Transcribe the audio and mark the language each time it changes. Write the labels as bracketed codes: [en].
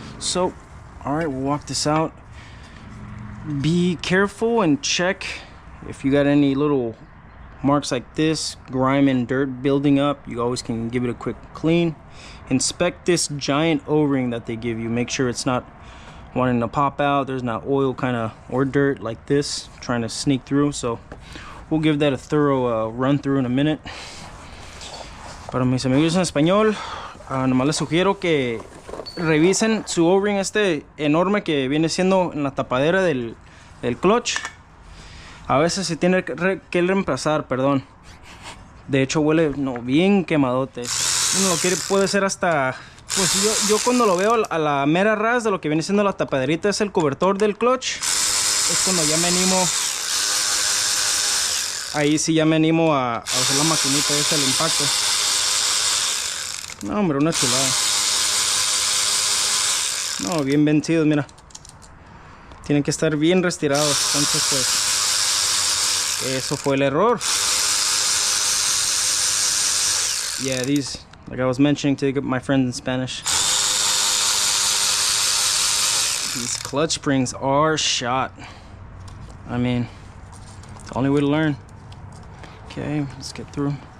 [en] So, all right, we'll walk this out. Be careful and check if you got any little marks like this, grime and dirt building up. You always can give it a quick clean. Inspect this giant O-ring that they give you. Make sure it's not wanting to pop out. There's not oil kind of or dirt like this trying to sneak through. So we'll give that a thorough run through in a minute. [es] Para mis amigos en español, nomás les sugiero que revisen su O-ring este enorme que viene siendo en la tapadera del clutch. A veces se tiene que reemplazar, perdón. De hecho huele bien quemadote. Uno lo quiere, puede ser hasta, pues yo cuando lo veo a la mera ras de lo que viene siendo la tapaderita es el cobertor del clutch. Es cuando ya me animo, ahí sí ya me animo a usar la maquinita esa, el impacto. No, hombre, una chulada. No, bien vencidos, mira. Tienen que estar bien retirados. Entonces pues eso fue el error. [en] Yeah, these, like I was mentioning to my friends in Spanish, these clutch springs are shot. I mean, it's the only way to learn. Okay, let's get through.